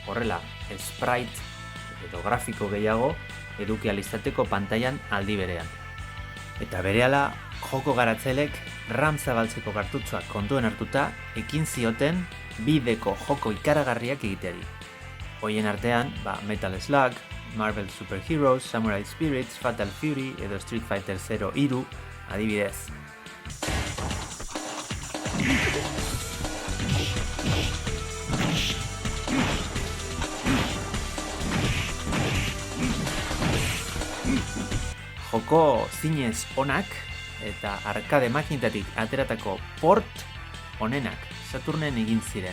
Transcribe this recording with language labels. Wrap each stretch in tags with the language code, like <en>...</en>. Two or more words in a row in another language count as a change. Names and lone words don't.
<eu>Horrela, sprite edo grafiko gehiago eduki ahal izateko pantailan aldi berean. Eta berehala, joko garatzailek RAM zabaltzeko kartutxoak kontuan hartuta ekin zioten 2Dko joko ikaragarriak egiteari. Hoien artean, Metal Slug, Marvel Super Heroes, Samurai Spirits, Fatal Fury edo Street Fighter 0 hiru, adibidez. Joko zinez onak eta arkade makinetatik ateratako port onenak Saturnen egin ziren.</eu>